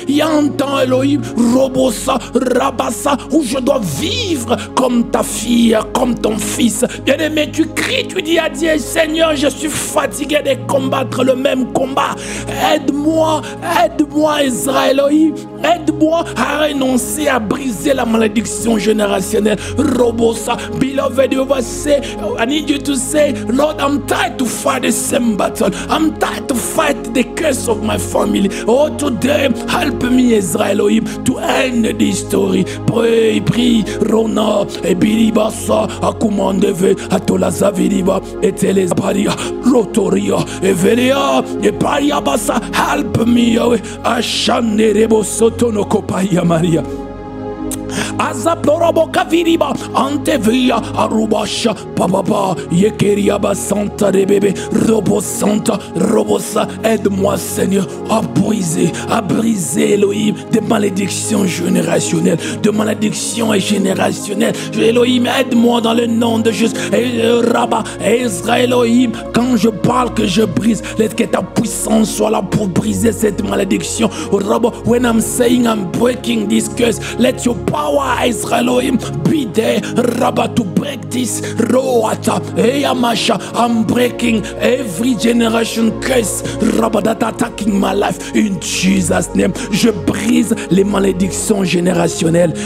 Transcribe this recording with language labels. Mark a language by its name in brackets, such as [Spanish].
[French] Il y a un temps, Elohim, Robosa, Rabassa, où je dois vivre comme ta fille, comme ton fils. Bien-aimé, tu cries, tu dis à Dieu, Seigneur, je suis fatigué de combattre le même combat. Aide-moi, Israël Elohim. Aide-moi à renoncer, à briser la malédiction générationnelle. [English] Robosa, beloved, you will say, I need you to say, Lord, I'm tired to fight the same battle. I'm tired to fight the curse of my family. Oh, today, help me, Israël Elohim, to end this story. Prie, Rona, et Bilibasa, Akumandeve, Atolaza Viriba, et Telesparia, Rotoria, et Veria, et Pariabasa, help me, Yahweh, Ashane Rebo Sotono Kopaya Maria. Azaploroboka viriba antevia arubasha papa yekeria basanta rebebe robosanta robosa. [French] Aide-moi, Seigneur, à briser Elohim des malédictions générationnelles, de malédictions générationnelles. Elohim, aide-moi dans le nom de Jésus. Rabba Israël Elohim, quand je parle que je brise, laisse que ta puissance soit là pour briser cette malédiction. [English] Rabba, when I'm saying I'm breaking this curse, let your power, Israel Elohim, be there, Rabba, to break this. Roata, Eyamasha, I'm breaking every generation curse, Rabba, that attacking my life in Jesus' name. [French] Je brise les malédictions générationnelles.